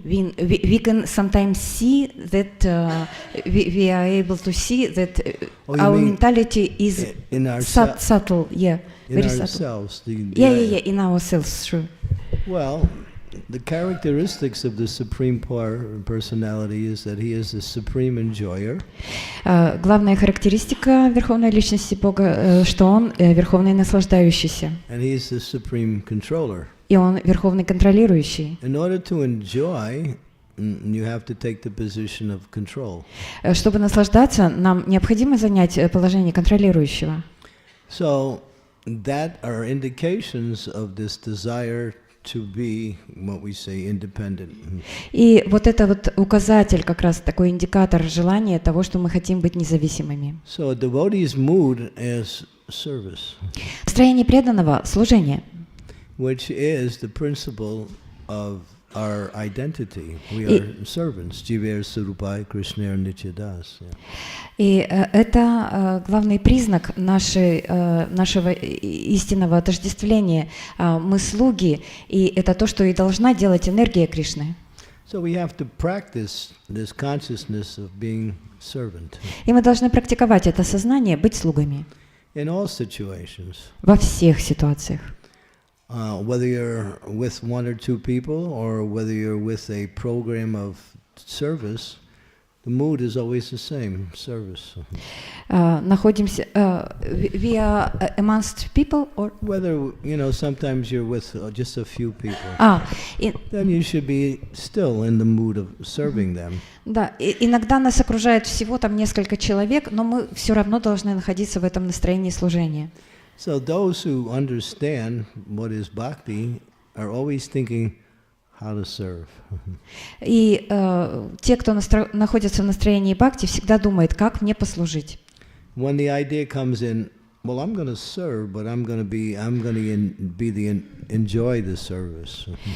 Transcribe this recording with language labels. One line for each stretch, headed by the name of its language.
English: We can sometimes see that we are able to see that our mentality is subtle. Yeah, in very ourselves. subtle. Yeah, in ourselves. Sure. Well, the characteristics of the Supreme Personality is that he is the supreme enjoyer.
Russian: Главная характеристика Верховной Личности Бога, что он Верховный наслаждающийся.
English: And he is the supreme controller.
Russian: И он Верховный контролирующий.
English: In order to enjoy, you have to take the position of control.
Russian: Чтобы наслаждаться, нам необходимо занять положение контролирующего.
English: So that are indications of this desire to be what we say independent.
Russian: И вот это вот указатель, как раз такой индикатор желания того, что мы хотим быть независимыми.
English: So a devotee's mood is service.
Russian: Состояние преданного — служение.
English: Which is the principle of our identity. We are servants. Jiver Surupai Krishna Nityadas.
Russian: И это главный признак нашего истинного отождествления. Мы слуги, и это то, что и должна делать энергия Кришны.
English: So we have to practice this consciousness of being servant.
Russian: И мы должны практиковать это сознание, быть слугами.
English: In all situations.
Russian: Во всех ситуациях.
English: Whether you're with one or two people, or whether you're with a program of service, the mood is always the same, service.
Russian: Находимся,
English: we are amongst people, or whether sometimes you're with just a few people. Then you should be still in the mood of serving them.
Russian: Да, иногда нас окружает всего там несколько человек, но мы все равно должны находиться в этом настроении служения.
English: So those who understand what is bhakti are always thinking how to serve.
Russian: И те, кто находится в настроении бхакти, всегда думает, как мне послужить.
English: When the idea comes in, well, I'm going to serve, but I'm going to enjoy the service.